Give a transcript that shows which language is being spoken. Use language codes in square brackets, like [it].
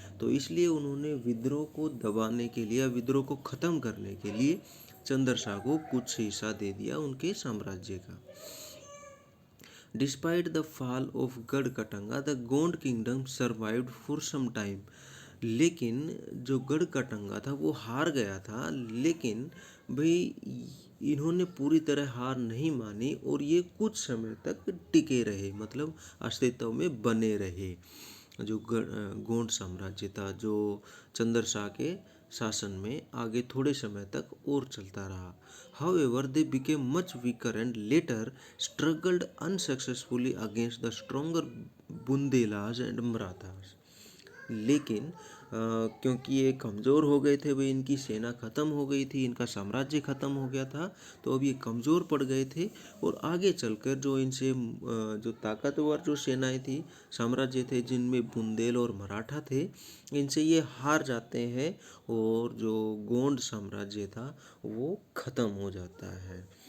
[hi] तो इसलिए उन्होंने विद्रोह को दबाने के लिए, विद्रोह को ख़त्म करने के लिए चंद्रशाह को कुछ हिस्सा दे दिया उनके साम्राज्य का। [en] Despite the fall of Garhakatanga, the Gond kingdom survived for some time। [hi] लेकिन जो गढ़कटंगा था वो हार गया था, लेकिन भाई इन्होंने पूरी तरह हार नहीं मानी और ये कुछ समय तक टिके रहे, मतलब अस्तित्व में बने रहे। जो गोंड साम्राज्य था जो चंद्रशाह के शासन में आगे थोड़े समय तक और चलता रहा। [en] However, they became much weaker and later struggled unsuccessfully against the stronger Bundelas and Marathas. [hi] लेकिन क्योंकि ये कमज़ोर हो गए थे भाई, इनकी सेना ख़त्म हो गई थी, इनका साम्राज्य ख़त्म हो गया था, तो अब ये कमज़ोर पड़ गए थे और आगे चलकर जो इनसे जो ताकतवर जो सेनाएं थी, साम्राज्य थे जिनमें बुंदेल और मराठा थे, इनसे ये हार जाते हैं और जो गोंड साम्राज्य था वो ख़त्म हो जाता है।